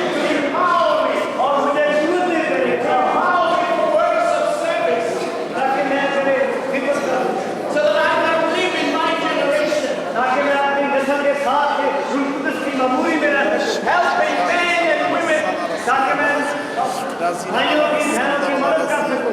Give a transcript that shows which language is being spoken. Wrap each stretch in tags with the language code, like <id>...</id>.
<en>to empower me,</en> <hi>और मुझे कुव्वत दे दे</hi> <en>empower me for works of service,</en> <hi>ताकि मैं तेरे खिदमत करूं,</hi> <en>so that I can live in my generation,</en> <hi>ताकि मैं अपनी नस्ल के साथ रूह कुदस की मामूली में रह सकूं,</hi> <en>helping men and women</en> <hi>ताकि मैं भाइयों की बहनों की मदद कर सकूं</hi>